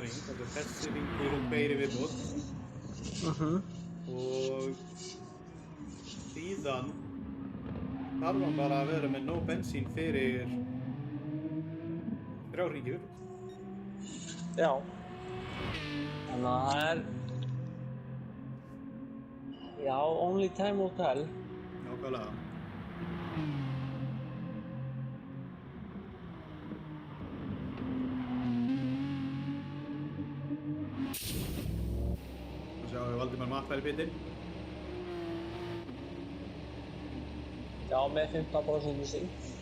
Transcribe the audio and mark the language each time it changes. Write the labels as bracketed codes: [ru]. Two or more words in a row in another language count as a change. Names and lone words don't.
[is] hring, þetta er þessi hringur og tveir í viðbót og síðan þarf hann bara að vera með nóg bensín fyrir 3 hringi í viðbót. Já. Þannig að það er... Já, [en] only time will tell. [is] Nákvæmlega. Þá sjáum við Valdimar Matt í pitinn. Já, með 15% í sig.